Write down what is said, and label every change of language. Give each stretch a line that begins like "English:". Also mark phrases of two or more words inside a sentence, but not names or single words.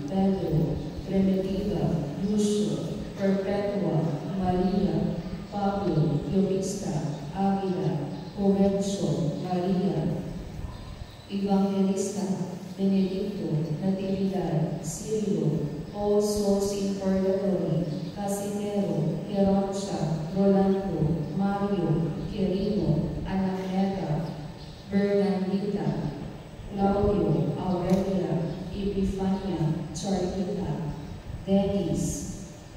English: Pedro, Primitiva, Lucio, Perpetua, Maria, Pablo, Yovista, Águila, Jovencio, Maria, Evangelista, Benedicto, Natividad, Cirilo, All Souls in Purgatory, Casimero, Heroncha, Rolando, Mario, Quirino, Anameta, Bernardita, Claudio, Aurelia, Epifania, Charlita, Dennis,